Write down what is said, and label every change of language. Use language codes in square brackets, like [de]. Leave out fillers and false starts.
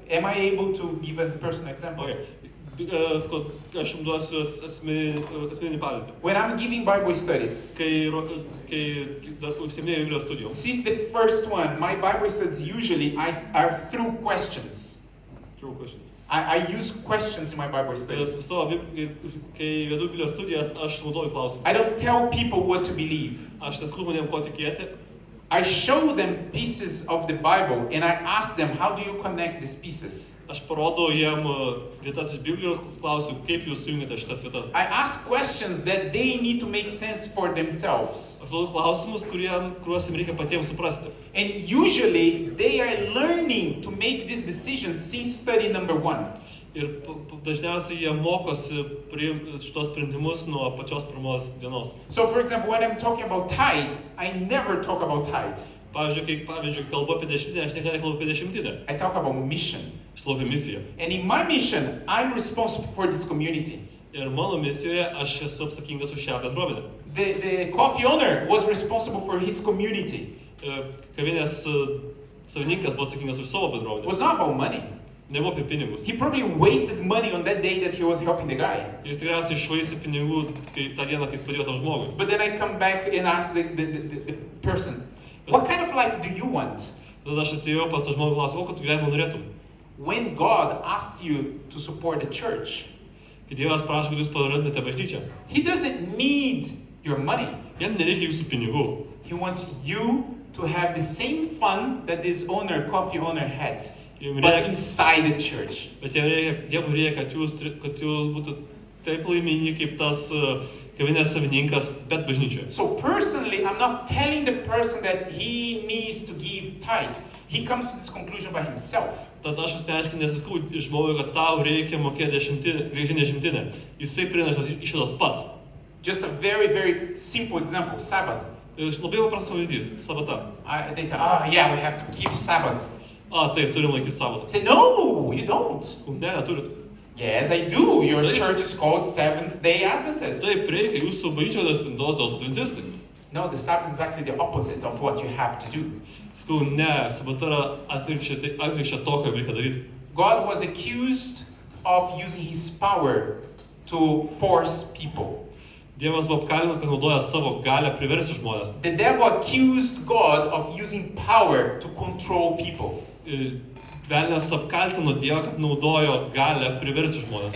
[en] Am I able to give a personal example? Okay. [lt] Aš jums duosiu asmeninį pavyzdį. [en] When I'm giving Bible studies, [lt] Kai užsiiminėjau Biblijos studijom, [en] since the first one, my Bible studies usually are through questions. true question. I use questions in my Bible studies. [lt] Kai vedu Biblijos studijas, aš naudoju klausimus. [en] I don't tell people what to believe. [lt] Aš nesakau žmonėm, ko tikėti. [en] I show them pieces of the Bible and I ask them, how do you connect these pieces? [lt] Aš parodau jiem vietas iš Biblijos, klausiu, kaip jūs sujungite šitas vietas. [en] I ask questions that they need to make sense for themselves. [lt] Aš duodu klausimus, kuriuos jiems reikia patiems suprasti. [en] And usually they are learning to make these decisions since study number 1. [lt] Ir dažniausiai jie mokosi šitos sprendimus nuo pačios pirmos dienos. [en] So for example, when I'm talking about tithe, I never talk about tithe. [lt] Pavyzdžiui, kalbu apie dešimtinę, aš niekada nekalbu apie dešimtinę. [en] I talk about mission. [lt] Aš kalbu apie misiją. [en] And in my mission, I'm responsible for this community. [lt] Ir mano misijoje aš esu atsakingas už šią bendruomenę. [en] The coffee owner was responsible for his community. [lt] Kavinės savininkas buvo atsakingas už savo [en] It [lt] bendruomenę. [en] was not about money. [lt] Nebuvo apie pinigus. [en] He probably wasted money on that day that he was helping the guy. [lt] Jis tikriausiai iššvaistė pinigų tą dieną, kai jis padėjo tam žmogui. [en] But then I come back and ask the person, what kind of life do you want? [lt] Tada aš atėjau pas tą žmogų ir klausiau, ko tu gyvenimo norėtum? [en] When God asks you to support the church, [lt] Kai Dievas prašo, kad jūs paremtumėte bažnyčią, [en] He doesn't need your money. [lt] jam nereikia jūsų pinigų. [en] He wants you to have the same fun that this coffee owner had, [lt] Jums [en] but [lt] reikia, [en] inside the church. [lt] bet Dievui reikia, kad jūs būtų taip laimingi kaip tas kavinės savininkas, bet bažnyčioje. [en] So personally, I'm not telling the person that he needs to give tithe. He comes to this conclusion by himself. [lt] Tad aš asmeniškai nesakau žmogui, kad tau reikia mokėti grąžinti dešimtinę. Jisai prieina išvados pats. [en] Just a very, very simple example, Sabbath. [lt] Labai paprastas pavyzdys, sabata. [en] They tell, yeah, we have to keep Sabbath. [lt] Taip, turim laikyti sabatą. [en] I say, no, you don't. [lt] Ne, neturit. [en] Yes, I do. Your Really? church is called Seventh-day Adventist. [lt] Taip, reikia, jūsų bažnyčios spintos dėl adventistai. [en] No, the Sabbath is exactly the opposite of what you have to do. [lt] Sakau, ne, sabata yra atvirkščia to, ką reikia daryti. [en] God was accused of using his power to force people. [lt] Dievas buvo apkalinamas, kad naudoja savo galią priversti žmonės. [en] The devil accused God of using power to control people. [lt] Velnias apkaltino Dievą, kad naudojo galią priversti žmonės.